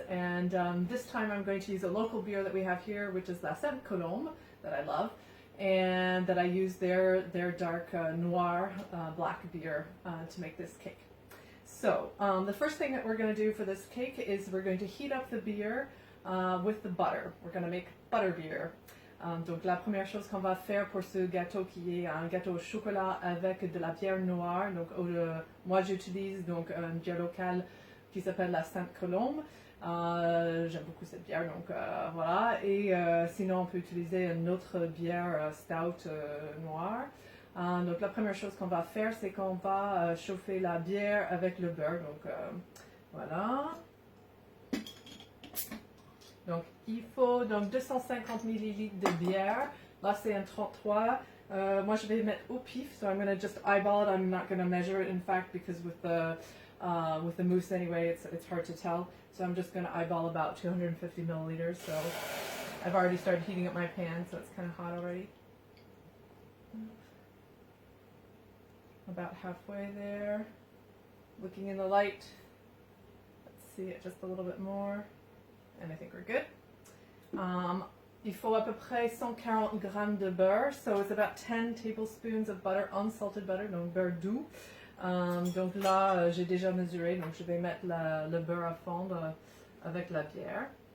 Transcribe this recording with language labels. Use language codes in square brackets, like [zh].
[en] And this time I'm going to use a local beer that we have here, which is La Colombe, that I love, and that I use their dark Noir black beer to make this cake. So the first thing that we're going to do for this cake is we're going to heat up the beer with the butter. We're going to make butter beer. [fr] Donc la première chose qu'on va faire pour ce gâteau qui est un gâteau au chocolat avec de la bière noire. Donc moi j'utilise donc une bière locale qui s'appelle la Colombe. J'aime beaucoup cette bière, donc voilà. Et sinon on peut utiliser une autre bière stout noire. Donc la première chose qu'on va faire, c'est qu'on va chauffer la bière avec le beurre. Donc voilà. Donc il faut donc 250 ml de bière. Là c'est un 33. Moi je vais mettre au pif, [en] so I'm going to just eyeball it. I'm not going to measure it, in fact, because with the mousse anyway, it's hard to tell. So I'm just going to eyeball about 250 milliliters. So I've already started heating up my pan, so it's kind of hot already. About halfway there. Looking in the light. Let's see it just a little bit more. And I think we're good. [fr] Il faut à peu près 140 grammes de beurre. [en] So it's about 10 tablespoons of butter, unsalted butter, [fr] donc beurre doux. Donc là, j'ai déjà mesuré, donc je vais mettre le beurre à fondre avec la bière.